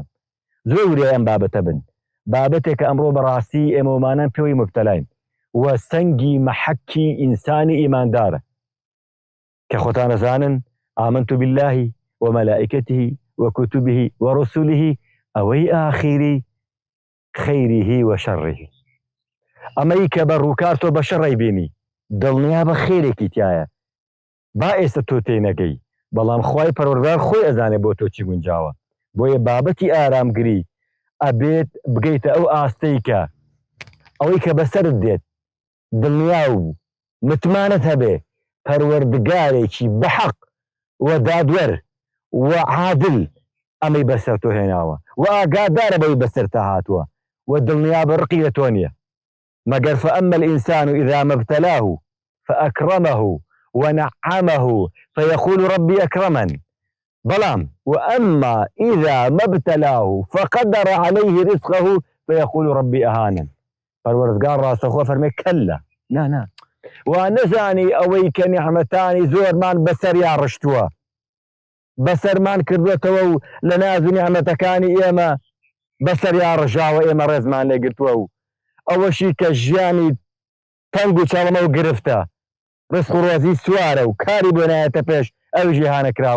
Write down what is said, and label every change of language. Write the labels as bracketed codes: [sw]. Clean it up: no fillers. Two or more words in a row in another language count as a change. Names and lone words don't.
[ckb] زۆر ورێ ئەم بابەتە بن، بابەتێک کە ئەمڕۆ بەڕاستی ئێمەومانان پێوەی مبتەلاین و سەنگی مەحەکی ئینسانی ئیماندارە کە خۆتان ئەزانن [ar] ئامنت بالله وملائكته وكتبه ورسله [ckb] ئەوەی ئاخیری خەیره وشەڕه، ئەمەی کە بەڕووکار تۆ بە شەڕی بینی دڵنیا بە خێرێکی تایە با ئێستا تۆ تێی نەگەی بەڵام خوای پەروەردگار خۆی ئەزانێ بۆ تۆ چی گونجاوە. بۆیە بابەتی ئارامگری ئەبێت بگەیتە ئەو ئاستەی کە ئەوەی کە بەسەرت دێت دڵنیا و متمانت هەبێ پەروەردگارێکی بەحەق و دادوەر و عادل ئەمەی بەسەر تۆ هێناوە و ئاگادارە بەوەی بەسەر تا هاتووە و دڵنیا بەڕقی لە تۆ نییە. [ar] مەگەر فأما الإنسان إذا ما ابتلاه فأكرمه ونعمه فيقول ربي أكرمن بلام وأما إذا ما ابتلاه فقدر عليه رزقه فيقول ربي أهانن. [ckb] پەروەردگار ڕاستەخۆ فەرمێ کەللا نا وانەزانی ئەوەی کە نیعمەتانی زۆرمان بەسەریا ڕشتووە بەسەرمان کردوێتەوە و لە ناز و نیعمەتەکانی ئێمە بەسەریا ڕژاوە ئێمە ڕێزمان لێگرتووە و ئەوەشی کە ژیانی تەنگ و چەڵەمە و گرفتە ڕزق و ڕۆزی سوارە و کاری بۆ نایەتە پێش ئەویشی هانەکراوە.